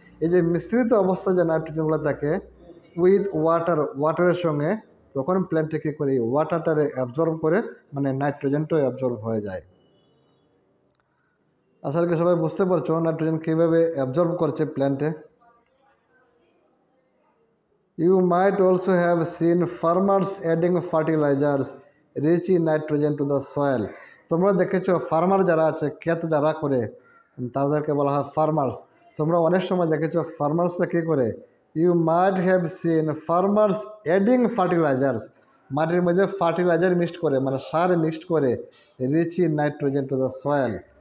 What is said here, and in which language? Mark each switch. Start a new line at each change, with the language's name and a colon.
Bangla: এই যে মিশ্রিত অবস্থায় যে নাইট্রোজেনগুলো থাকে উইথ ওয়াটারের সঙ্গে, তখন প্ল্যান্টে কী করে ওয়াটারটারে অ্যাবজর্ব করে, মানে নাইট্রোজেনটাও অ্যাবজর্ব হয়ে যায়। আসলে কি সবাই বুঝতে পারছো নাইট্রোজেন কীভাবে অ্যাবজর্ব করছে প্ল্যান্টে?
English: You might also have seen farmers adding fertilizers rich in nitrogen to the soil.
Bangla: তোমরা দেখেছো ফার্মার যারা আছে, ক্ষেত যারা করে, তাদেরকে বলা হয় ফার্মার্স। তোমরা অনেক সময় দেখেছো ফার্মার্সরা কী করে?
English: you might have seen farmers adding fertilisers,
Bangla: মাটির মধ্যে ফার্টিলাইজার মিক্সড করে, মানে সার মিক্সড করে,
English: Rich in nitrogen to the soil.